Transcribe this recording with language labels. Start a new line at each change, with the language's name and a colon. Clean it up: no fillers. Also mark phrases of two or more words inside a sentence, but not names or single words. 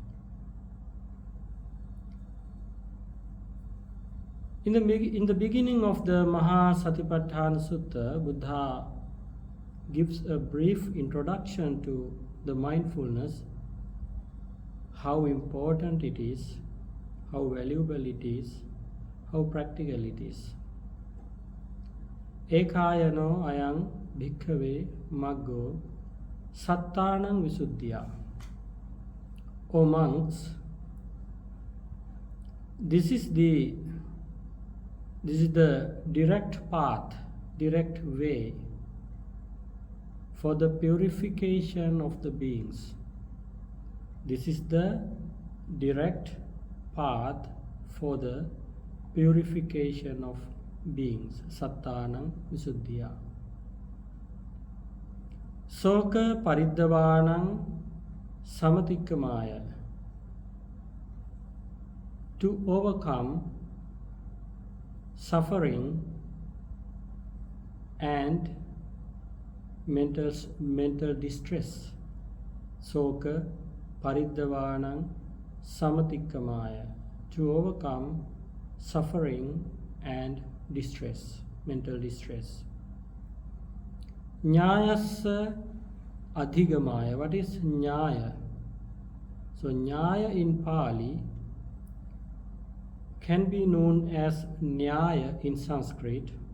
English: In the beginning of the Satipatthana Sutta, Buddha gives a brief introduction to the mindfulness, how important it is, how valuable it is, how practical it is.
Pali: Ekayano ayang bhikkhave maggo sattanang visuddhya.
English: O monks, this is the direct path, direct way for the purification of the beings. This is the direct path for the purification of beings.
Pali: Sattanam visuddhya. Soka pariddavanam samatikkamaya.
English: To overcome suffering and mental distress.
Pali: Soka pariddavanang samatikkamaya,
English: to overcome suffering and distress, mental distress.
Pali: Nyayassa adhigamaya.
English: What is nyaya? So nyaya in Pali can be known as nyaya in Sanskrit.